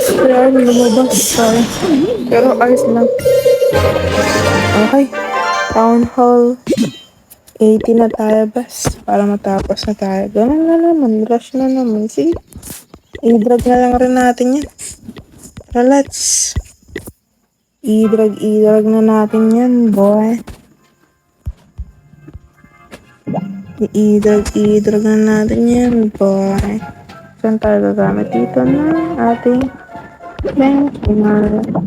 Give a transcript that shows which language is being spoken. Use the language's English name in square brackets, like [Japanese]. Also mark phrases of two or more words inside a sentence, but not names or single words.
[Filipino] Kaya lumabas tayo. Pero ayos lang. Okay. Town Hall 80 na tayo, bas. Para matapos na tayo. Ganun na naman. Rush na naman. Sige. I-drag na lang rin natin yan. Tara, let's. I-drag na natin yan, boy. I-drag na natin yan, boy. Saan tayo gagamit? Dito na ating benchmark.